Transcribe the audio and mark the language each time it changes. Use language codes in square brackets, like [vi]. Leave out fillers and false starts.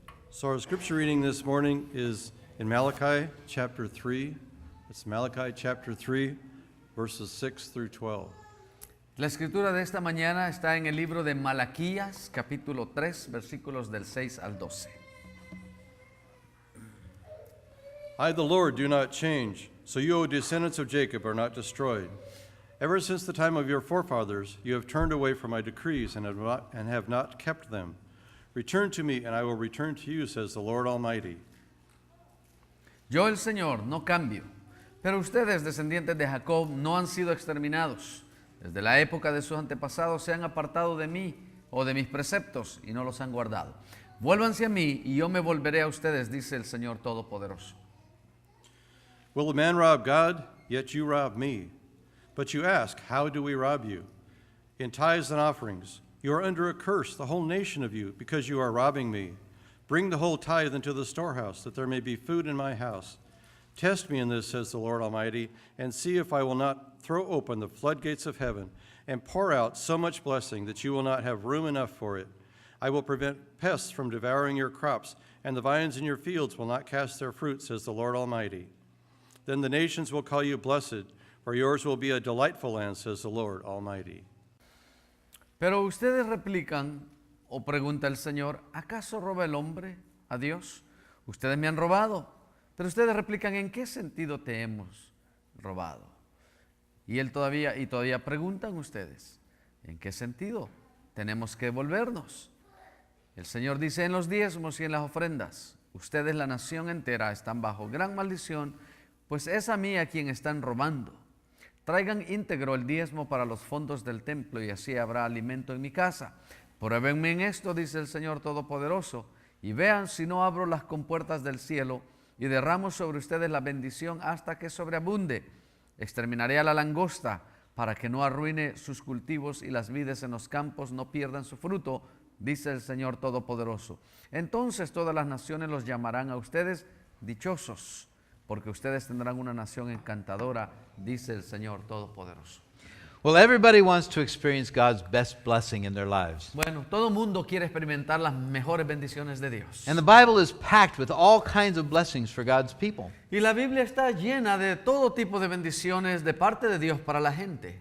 [en] So our scripture reading this morning is in Malachi chapter 3. It's Malachi chapter 3, verses 6 through 12. [es] La escritura de esta mañana está en el libro de Malaquías, capítulo 3, versículos del 6 al 12. [en] I, the Lord, do not change, so you, O descendants of Jacob, are not destroyed. Ever since the time of your forefathers, you have turned away from my decrees and have not kept them. Return to me, and I will return to you, says the Lord Almighty. [es] Yo, el Señor, no cambio, pero ustedes, descendientes de Jacob, no han sido exterminados. Desde la época de sus antepasados se han apartado de mí o de mis preceptos y no los han guardado. Vuélvanse a mí y yo me volveré a ustedes, dice el Señor Todopoderoso. [en] Will a man rob God? Yet you rob me. But you ask, how do we rob you? In tithes and offerings. You are under a curse, the whole nation of you, because you are robbing me. Bring the whole tithe into the storehouse, that there may be food in my house. Test me in this, says the Lord Almighty, and see if I will not throw open the floodgates of heaven and pour out so much blessing that you will not have room enough for it. I will prevent pests from devouring your crops, and the vines in your fields will not cast their fruit, says the Lord Almighty. Then the nations will call you blessed, for yours will be a delightful land, says the Lord Almighty. [es] Pero ustedes replican, o pregunta el Señor, ¿acaso roba el hombre a Dios? Ustedes me han robado. Pero ustedes replican, ¿en qué sentido te hemos robado? Y todavía preguntan ustedes, ¿en qué sentido tenemos que devolvernos? El Señor dice, en los diezmos y en las ofrendas, ustedes, la nación entera, están bajo gran maldición, pues es a mí a quien están robando. Traigan íntegro el diezmo para los fondos del templo y así habrá alimento en mi casa. Pruébenme en esto, dice el Señor Todopoderoso, y vean si no abro las compuertas del cielo y derramo sobre ustedes la bendición hasta que sobreabunde. Exterminaré a la langosta para que no arruine sus cultivos y las vides en los campos no pierdan su fruto, dice el Señor Todopoderoso. Entonces todas las naciones los llamarán a ustedes dichosos, porque ustedes tendrán una nación encantadora, dice el Señor Todopoderoso. [en] Well, everybody wants to experience God's best blessing in their lives. [es] Bueno, todo mundo quiere experimentar las mejores bendiciones de Dios. [en] And the Bible is packed with all kinds of blessings for God's people. [es] Y la Biblia está llena de todo tipo de bendiciones de parte de Dios para la gente.